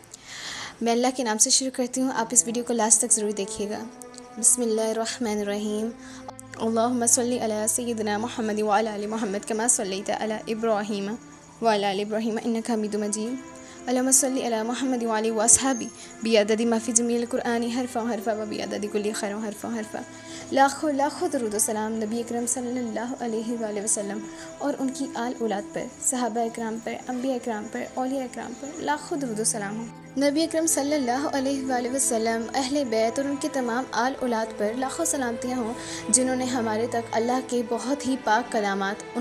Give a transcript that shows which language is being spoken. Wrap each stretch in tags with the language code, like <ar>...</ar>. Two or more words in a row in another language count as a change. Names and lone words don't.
<ur>میں اللہ کے نام سے شروع کرتی ہوں، آپ اس ویڈیو کو لاسٹ تک ضرور دیکھیے گا۔</ur> <ar>بسم اللہ الرحمن الرحیم۔ اللہم صلی علی سیدنا محمد وعلی آل محمد کما صلیت علی ابراہیم وعلی آل ابراہیم انک حمید مجید۔ اللہم صلی علی محمد وعلی واصحابہ بعدد ما فی جمیع القرآن حرفا حرفا و بعدد کل خیر حرفا حرفا۔</ar> <ur>لاکھوں لاکھوں درود و سلام نبی اکرم</ur> <ar>صلی اللہ علیہ وآلہ وسلم</ar> <ur>اور ان کی آل اولاد پر، صحابہ اکرام پر، انبیاء اکرام پر، اولیاء اکرام پر لاکھوں درود و سلام ہوں۔ نبی اکرم</ur> <ar>صلی اللہ علیہ وآلہ وسلم،</ar> <ur>اہل بیت اور ان کے تمام آل اولاد پر لاکھوں سلامتیاں ہوں، جنہوں نے ہمارے تک اللہ کے بہت ہی پاک کلامات، ان</ur>